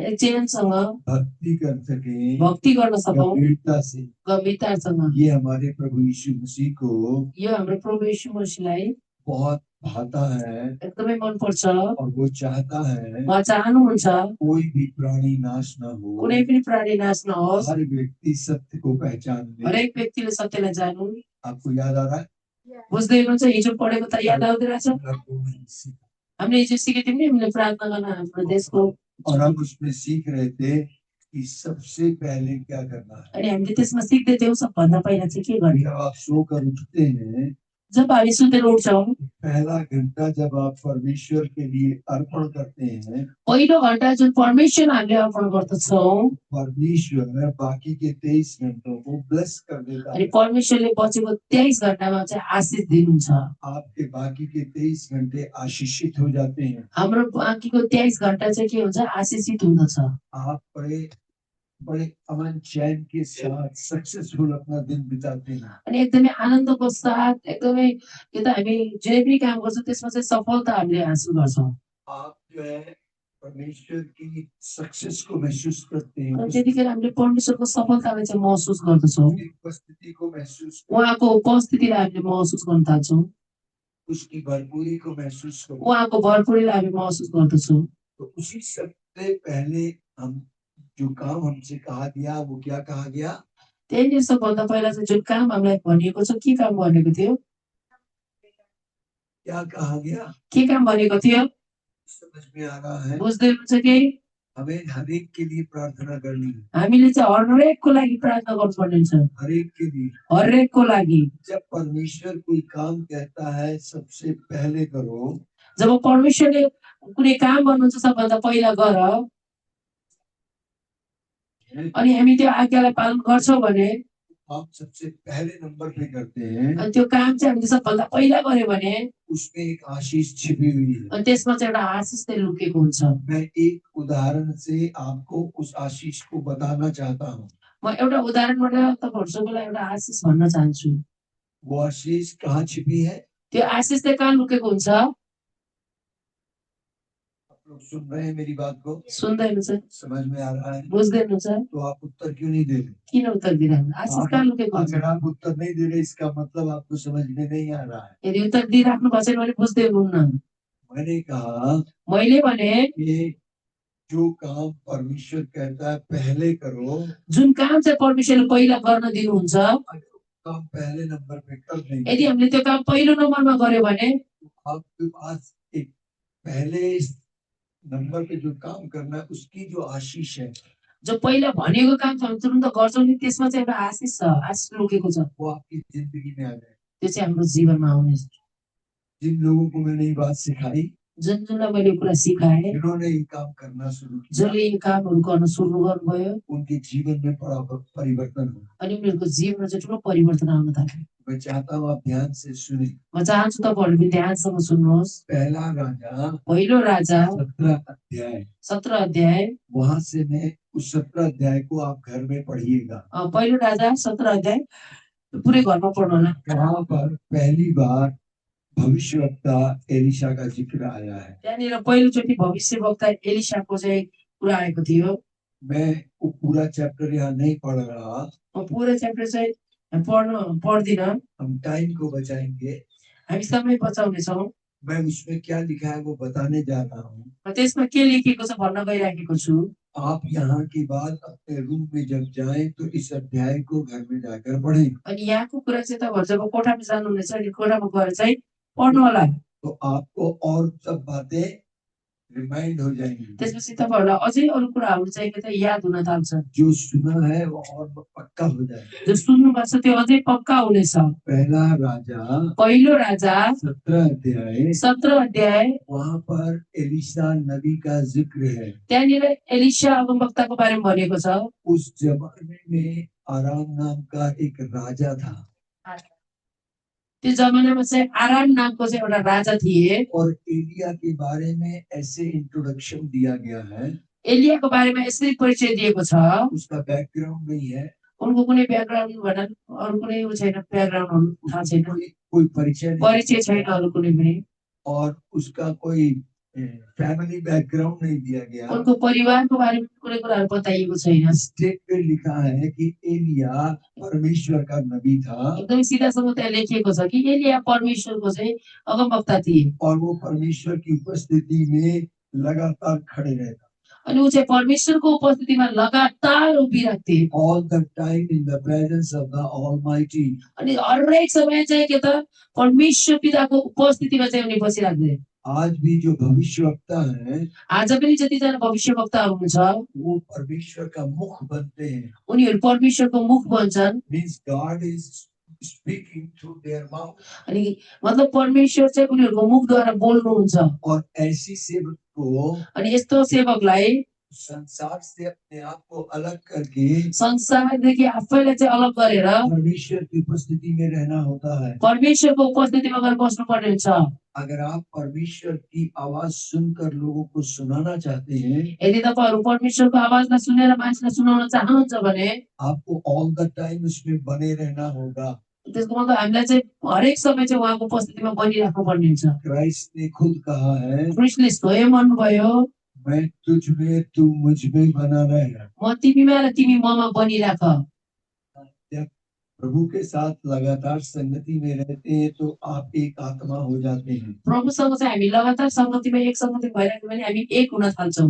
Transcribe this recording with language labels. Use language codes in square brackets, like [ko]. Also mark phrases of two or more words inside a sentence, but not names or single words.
[ne] चैनसँग [hi] भक्ति कर सके, [ne] भक्ति गर्न सकौं, [hi] गंभीरता से, [ne] गम्भीरतासँग। [hi] ये हमारे प्रभु यीशु मसीह को [ne] यो हाम्रो प्रभु यीशु मसीहलाई [hi] बहुत भाता है, [ne] एकदमै मन पर्छ। [hi] और वो चाहता है [ne] उहाँ चाहनुहुन्छ [hi] कोई भी प्राणी नाश न हो, [ne] कुनै पनि प्राणी नाश नहोस्, [hi] हर व्यक्ति सत्य को पहचान ले। [ne] हरेक व्यक्तिले सत्यलाई जानुन्। [hi] आपको याद आ रहा है? [ne] बुझ्दै हुनुहुन्छ? हिजो पढेको त याद आउँदैरहेछ। हामीले हिजो सिकेको थियौँ नि, हामीले प्रार्थना गर्न हाम्रो देशको, [hi] और हम उसमें सीख रहे थे कि सबसे पहले क्या करना है। [ne] अनि हामीले त्यसमा सिक्दै थियौँ सबभन्दा पहिला चाहिँ के गर्ने। [hi] जब आप सोकर उठते हैं, [ne] जब हामी सुतेर उठ्छौँ, [hi] पहला घंटा जब आप परमेश्वर के लिए अर्पण करते हैं, [ne] पहिलो घण्टा जुन परमेश्वर हामीले अर्पण गर्दछौँ, [hi] परमेश्वर बाकी के 23 घंटों को ब्लेस कर देता [ne] अनि [hi] है। [ne] परमेश्वरले बचेको 23 घण्टामा चाहिँ आशीष दिनुहुन्छ। [hi] आपके बाकी के 23 घंटे आशीषित हो जाते हैं। [ne] हाम्रो बाँकीको 23 घण्टा चाहिँ के हुन्छ, आशीषित हुँदछ। [hi] आप बड़े अमन चैन के साथ सक्सेसफुल अपना दिन बिताते हैं। [ne] अनि एकदमै आनन्दको साथ, एकदमै यो त हामी जे पनि काम गर्छौँ त्यसमा चाहिँ सफलता हामीले हासिल गर्छौँ। [hi] आप जो है परमेश्वर की सक्सेस को महसूस करते हैं, [ne] अनि त्यतिखेर हामीले परमेश्वरको सफलतालाई चाहिँ महसुस गर्दछौँ, [hi] उसकी उपस्थिति को महसूस, [ne] उहाँको उपस्थितिलाई हामीले महसुस गर्न थाल्छौँ, [hi] उसकी भरपूरी को महसूस करते हैं। [ne] उहाँको भरपुरीलाई हामी महसुस गर्दछौँ। [hi] तो उसी सबसे पहले हम जो काम हमसे कहा गया, वो क्या कहा गया? [ne] त्यही सबभन्दा पहिला चाहिँ जुन काम हामीलाई भनिएको छ, के काम भनेको थियो? [hi] क्या कहा गया? [ne] के काम भनेको थियो? [hi] समझ में आ रहा है? [ne] बुझ्दै हुनुहुन्छ कि? [hi] हमें हरेक के लिए प्रार्थना करनी है। [ne] हामीले चाहिँ हरेकको लागि प्रार्थना गर्नुपर्ने हुन्छ। [hi] हरेक के लिए, [ne] हरेकको लागि। [hi] जब परमेश्वर कोई काम कहता है सबसे पहले करो, [ne] जब परमेश्वरले कुनै काम गर्नुहुन्छ सबभन्दा पहिला गर, अनि हामी त्यो आज्ञालाई पालन गर्छौँ भने, [hi] आप सबसे पहले नंबर पे करते हैं, [ne] अनि त्यो काम चाहिँ हामीले सबभन्दा पहिला गर्यो भने [hi] उसमें एक आशीष छिपी हुई है। [ne] अनि त्यसमा चाहिँ एउटा आशीष चाहिँ लुकेको हुन्छ। [hi] मैं एक उदाहरण से आपको उस आशीष को बताना चाहता हूँ। [ne] म एउटा उदाहरणबाट तपाईहरुसँग एउटा आशीष भन्न चाहन्छु। [hi] वो आशीष कहाँ छिपी है? [ne] त्यो आशीष चाहिँ कहाँ लुकेको हुन्छ? [hi] लोग सुन रहे हैं मेरी बात को? [ne] सुन्दै हुनुहुन्छ? [hi] समझ में आ रहा है? [ne] बुझ्दै हुनुहुन्छ? [hi] तो आप उत्तर क्यों नहीं दे रहे? [ne] किन उत्तर दिइरहनु? आशीष कहाँ लुकेको हुन्छ? [hi] अगर आप उत्तर नहीं दे रहे, इसका मतलब आपको समझ में नहीं आ रहा है। [ne] यदि उत्तर दिइराख्नु भएको छैन भने बुझ्दै हुनुहुन्न। [hi] मैंने कहा, [ne] मैले भने [hi] कि जो काम परमेश्वर कहता है पहले करो, [ne] जुन काम चाहिँ परमेश्वरले पहिला गर्न दिनुहुन्छ, [hi] काम पहले नंबर पे कर देंगे, [ne] यदि हामीले त्यो काम पहिलो नम्बरमा गर्यो भने [hi] आपके पास एक पहले नंबर पे जो काम करना है उसकी जो आशीष है, [ne] जो पहिला भनेको काम छ हामी तुरुन्त गर्छौँ नि, त्यसमा चाहिँ एउटा आशीष छ, आशीष लुकेको छ। [hi] वो आपकी जिंदगी में आ जाए। [ne] त्यो चाहिँ हाम्रो जीवनमा आउने। [hi] जिन लोगों को मैंने ये बात सिखाई, [ne] जुनलाई मैले कुरा सिकाएँ, [hi] जिन्होंने ये काम करना शुरू किया, [ne] जसले यो कामहरू गर्न सुरु गर्नुभयो, [hi] उनके जीवन में बड़ा परिवर्तन हुआ। [ne] अनि उनीहरूको जीवनमा चाहिँ ठुलो परिवर्तन आउन थाल्यो। [hi] मैं चाहता हूँ आप ध्यान से सुने। [ne] म चाहन्छु तपाईहरुले ध्यानसँग सुन्नुहोस्। [hi] पहला राजा, [ne] पहिलो राजा [hi] 17 अध्याय, वहां से मैं उस 17 अध्याय को आप घर में पढ़िएगा। [ne] पहिलो राजा 17 अध्याय पुरै घरमा पढ्नु होला। [hi] वहां पर पहली बार भविष्यवक्ता एलिशा का जिक्र आया है। [ne] त्यहाँनिर पहिलोचोटि भविष्यवक्ता एलिशाको चाहिँ कुरा आएको थियो। [hi] मैं वो पूरा चैप्टर यहाँ नहीं पढ़ रहा, [ne] म पुरै च्याप्टर चाहिँ पढ्दिन, [hi] हम टाइम को बचाएंगे, [ne] हामी समय बचाउने छौं। [hi] मैं उसमें क्या लिखा है वो बताने जा रहा हूँ। [ne] त्यसमा के लेखिएको छ भन्न गइराखेको छु। [hi] आप यहाँ की बात अपने रूम में जब जाएं तो इस अध्याय को घर में जाकर पढ़ें। [ne] अनि यहाँको कुरा चाहिँ तपाईहरु जब कोठामा जानुहुनेछ अनि कोठामा गएर चाहिँ पढ्नु होला। [hi] तो आपको और सब बातें रिमाइंड हो जाएंगे। [ne] त्यसपछि तपाईहरुलाई अझै अरु कुराहरु चाहिँ के त याद हुन थाल्छ। [hi] जो सुना है वो और पक्का हो जाएगा। [ne] जो सुन्नु भएको छ त्यो अझै पक्का हुनेछ। [hi] पहला राजा [ne] पहिलो राजा [hi] 17 अध्याय वहां पर एलिशा नबी का जिक्र है। [ne] त्यहाँनिर एलिशा अगमवक्ताको बारेमा भनेको छ। [hi] उस जमाने में आराम नाम का एक राजा था [ne] त्यो जमानामा चाहिँ आराम नामको चाहिँ एउटा राजा थिए। [hi] और एलिया के बारे में ऐसे इंट्रोडक्शन दिया गया है। [ne] एलियाको बारेमा यसरी परिचय दिएको छ। [hi] उसका बैकग्राउंड नहीं है। [ne] उनको कुनै ब्याकग्राउन्ड भनन अरु कुनै छैन, ब्याकग्राउन्ड थाहा छैन, [hi] कोई परिचय [ne] छैन अरु कुनै पनि। [hi] और उसका कोई [en] family background [hi] नहीं दिया गया। [ne] उनको परिवारको बारेमा कुनै कुराहरु बताइएको छैन। [hi] स्टेट पे लिखा है कि एलिया परमेश्वर का नबी था। [ne] एकदम सीधासँग त्यहाँ लेखिएको छ कि एलिया परमेश्वरको चाहिँ अगमवक्ता थिए। [hi] और वो परमेश्वर की उपस्थिति में लगातार खड़े रहता। [ne] अनि उ चाहिँ परमेश्वरको उपस्थितिमा लगातार उभिराख्थे। [en] All the time in the presence of the Almighty. [ne] अनि हरेक समय चाहिँ के त परमेश्वर पिताको उपस्थितिमा चाहिँ उनी बसिराख्थे। [hi] आज भी जो भविष्यवक्ता है, [ne] आज पनि जतिजना भविष्यवक्ताहरु हुनुहुन्छ [hi] वो परमेश्वर का मुख बनते हैं। [ne] उनीहरु परमेश्वरको मुख बन्छन्। [en] Means God is speaking through their mouth. [ne] अनि मतलब परमेश्वर चाहिँ उनीहरुको मुखद्वारा बोल्नुहुन्छ। [hi] और ऐसी सेवक को [ne] अनि यस्तो सेवकलाई [hi] संसार से अपने आप को अलग करके [ne] संसारदेखि आफैलाई चाहिँ अलग गरेर [hi] परमेश्वर की उपस्थिति में रहना होता है। [ne] परमेश्वरको उपस्थितिमा गएर बस्नु पर्ने हुन्छ। [hi] अगर आप परमेश्वर की आवाज सुनकर लोगों को सुनाना चाहते हैं, [ne] यदि तपाईहरु परमेश्वरको आवाजलाई सुनेर मान्छेलाई सुनाउन चाहनुहुन्छ भने [hi] आपको [en] all the time [hi] उसमें बने रहना होगा। [ne] त्यसको मतलब हामीलाई चाहिँ हरेक समय चाहिँ उहाँको उपस्थितिमा बनिराख्नु पर्ने हुन्छ। [hi] क्राइस्ट ने खुद कहा है, [ne] क्रिस्टले स्वयं भन्नुभयो, [hi] मैं तुझ में तू मुझ में बना रहे। [ne] म तिमीमा र तिमी ममा बनिराख। [hi] जब प्रभु के साथ लगातार संगति में रहते हैं तो आप एक आत्मा हो जाते हैं। [ne] प्रभुसँग चाहिँ हामी लगातार संगतिमा एक संगति भइराख्यो भने हामी एक हुन थाल्छौं।